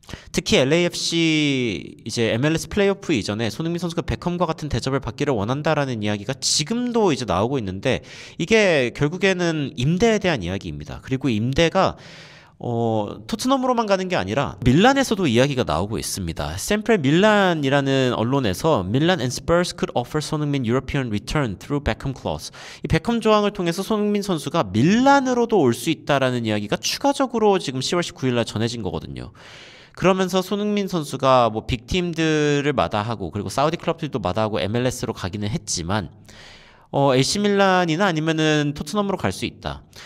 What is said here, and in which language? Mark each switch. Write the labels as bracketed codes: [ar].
[ko] 특히 LAFC 이제 MLS 플레이오프 이전에 손흥민 선수가 베컴과 같은 대접을 받기를 원한다라는 이야기가 지금도 이제 나오고 있는데 이게 결국에는 임대에 대한 이야기입니다. 그리고 임대가 토트넘으로만 가는 게 아니라 밀란에서도 이야기가 나오고 있습니다. 샘프레 밀란이라는 언론에서 [en] 밀란 and Spurs could offer 손흥민 European return through Beckham clause. [ko] 이 베컴 조항을 통해서 손흥민 선수가 밀란으로도 올 수 있다라는 이야기가 추가적으로 지금 10월 19일 날 전해진 거거든요. 그러면서 손흥민 선수가 뭐 빅팀들을 마다하고 그리고 사우디 클럽들도 마다하고 MLS로 가기는 했지만 AC 밀란이나 아니면은 토트넘으로 갈 수 있다.